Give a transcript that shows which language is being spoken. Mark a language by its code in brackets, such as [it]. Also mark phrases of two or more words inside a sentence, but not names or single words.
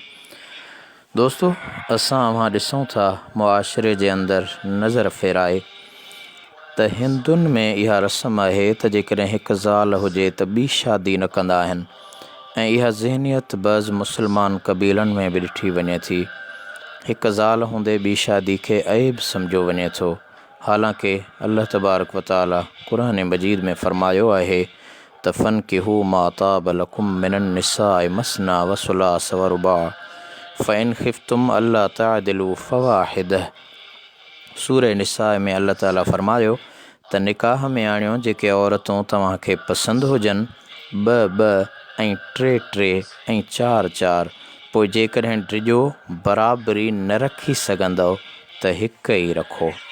[sd] दोस्तों, असां अव्हां ॾिसूं था मुआशरे जे अंदरि नज़र फेराए त हिंदुनि में इहा रस्म आहे त जेकॾहिं हिकु ज़ाल हुजे त ॿी शादी न कंदा आहिनि ऐं इहा ज़हनियत बज़ मुस्लमान क़बीलनि में बि ॾिठी वञे थी। हिकु ज़ाल हूंदे ॿी शादी खे ऐब सम्झो वञे थो, हालांकि [ar] الله تبارك وتعالى [sd] क़ुरान मजीद में फ़रमायो आहे त [ar] فانكحوا ما طاب لكم من النساء مثنى وثلاث ورباع فإن خفتم ألا تعدلوا فواحدة. [sd] सूरह निसा में अल्लाह ताला फ़रमायो त निकाह में आणियो जेके औरतूं तव्हांखे पसंदि हुजनि, ॿ ऐं टे ऐं चार, पोइ जेकॾहिं टिजो बराबरी न रखी सघंदव त हिकु ई रखो।